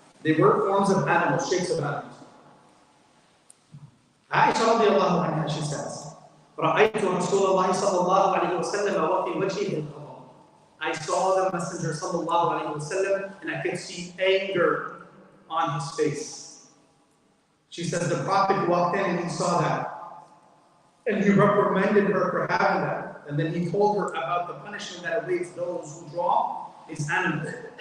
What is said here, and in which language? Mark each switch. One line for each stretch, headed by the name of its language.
English: They were forms of animals, shapes of animals. Aisha radiallahu anha, she says,
Arabic: رَأَيْتُ رَسُولَ اللَّهِ صَلَّى اللَّهُ عَلَيْهِ وَسَلَّمَ وَفِي وَجْهِهِ الْقَضَاءُ.
English: I saw the Messenger sallallahu alayhi wasallam, and I could see anger on his face. She says the Prophet walked in and he saw that. And he reprimanded her for having that. And then he told her about the punishment that awaits those who draw his animals.